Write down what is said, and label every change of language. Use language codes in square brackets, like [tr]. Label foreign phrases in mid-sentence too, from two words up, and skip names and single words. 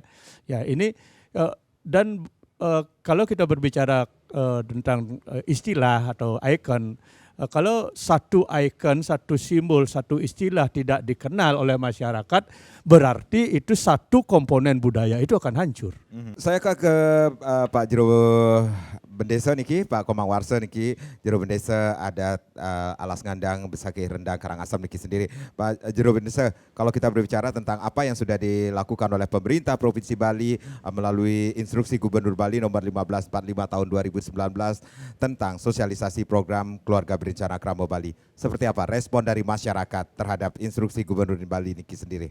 [id] Ya ini dan kalau kita berbicara tentang istilah atau ikon, kalau satu ikon, satu simbol, satu istilah tidak dikenal oleh masyarakat, berarti itu satu komponen budaya itu akan hancur. Saya ke Pak Jero Bendesa niki, Pak Komang Warsa niki, Jero Bendesa ada Alas Ngandang, Besaki Rendang, Karangasem niki sendiri. Pak Jero Bendesa, kalau kita berbicara tentang apa yang sudah dilakukan oleh pemerintah Provinsi Bali melalui Instruksi Gubernur Bali nomor 1545 tahun 2019 tentang sosialisasi program Keluarga Berencana Kramo Bali. Seperti apa respon dari masyarakat terhadap Instruksi Gubernur Bali niki sendiri?